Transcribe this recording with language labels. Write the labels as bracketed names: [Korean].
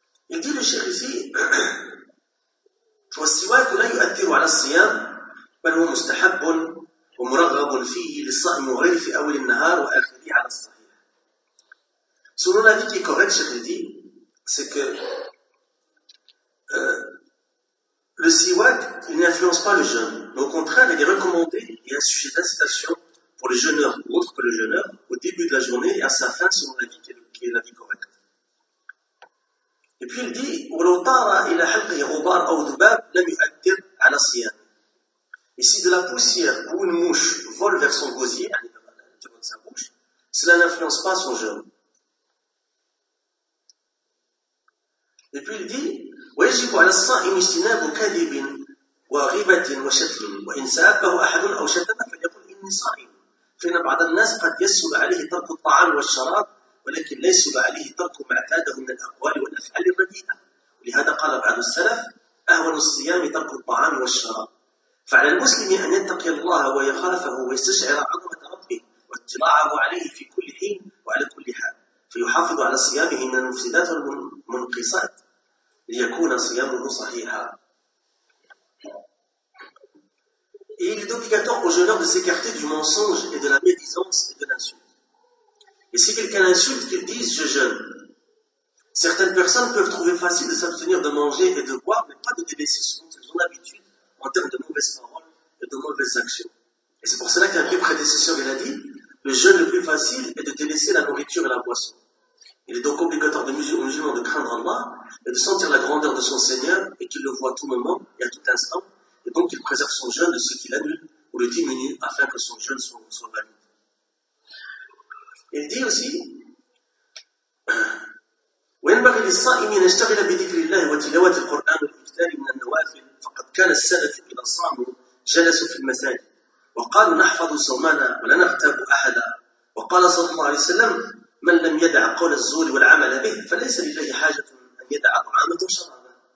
[French] Il dit le cheikh ici, « [Arabic] وَالسِّوَاكُ لَا يُؤَدِّرُ عَلَى الصِّيَامِ بَلْ وَمُسْتَحَبٌ وَمُرَغَبٌ فِيهِ لِلصَّائِمُ غَيْرِ فِي أَوَلِ النَّهَارُ وَأَخْرِهِ عَلَى الصَّحِيحِ [French] » Selon l'avis qui est correct, cheikh dit, c'est que le siwak, il n'influence pas le jeûne. Mais au contraire, il est recommandé, il y a un sujet d'incitation pour le jeûneur ou autre que le jeûneur, au début de la journée et à sa fin, selon l'avis qui est l'avis correct. Et puis il dit, [Arabic] وَلَوْ طَارَ إِلَى حَلْقِهِ غُبَارَ أَوْ ذُبَابَ لَمْ يُؤَدِّرْ عَلَى الصِّيَامِ. [French] Et si de la poussière ou une mouche vole vers son gosier, à l'intérieur de sa bouche, cela n'influence pas son jeûne. Et puis il dit, [Arabic] وَيَجِبُ عَلَى الصَّائِمِ اجْتِنَابُ كَذِبٍ وَغِيبَةٍ وَشَتْمٍ وَإِنْ سَأَبَهُ أَحَدٌ أَوْ شَتَمَ فَلْيَقُلْ إِنِّي صَائِمٌ فَإِنَّ بَعْضَ النَّاسِ قَدْ يَسْهُلُ عَلَيْهِ تَرْكُ الطَّعَامِ وَالشَّرَابِ ولكن ليس عليه ترك ما اعتاده من الاقوال والافعال الرديئه ولهذا قال بعض السلف اهون الصيام ترك الطعام والشراب فعلى المسلم ان يتقي الله ويخافه ويستشعر عظمه ربه واطلاعه عليه في كل حين وعلى كل حال فيحافظ على صيامه من المفسدات والمنقصات ليكون صيامه صحيحا. [French] Il est obligatoire au jeûneur de s'écarter du mensonge et de la médisance et de l'insulte. Et si quelqu'un insulte, qu'il dise « je jeûne ». Certaines personnes peuvent trouver facile de s'abstenir de manger et de boire, mais pas de délaisser ce dont elles ont l'habitude en termes de mauvaises paroles et de mauvaises actions. Et c'est pour cela qu'un vieux prédécesseur l'a dit, le jeûne le plus facile est de délaisser la nourriture et la boisson. Il est donc obligatoire de musulmans de craindre Allah et de sentir la grandeur de son Seigneur et qu'il le voit à tout moment et à tout instant, et donc qu'il préserve son jeûne de ce qu'il annule ou le diminue afin que son jeûne soit valide. Il dit aussi, [Arabic] وينبغي للصائم ان يشتغل بذكر الله وتلاوه القران والاكثار من النوافل فقد كان السلف اذا صاموا جلسوا في المساجد وقالوا نحفظ صومنا ولا نغتاب احدا وقال صلى الله عليه وسلم من لم يدع قول الزور والعمل به فليس لله حاجه ان يدع طعامه وشرابه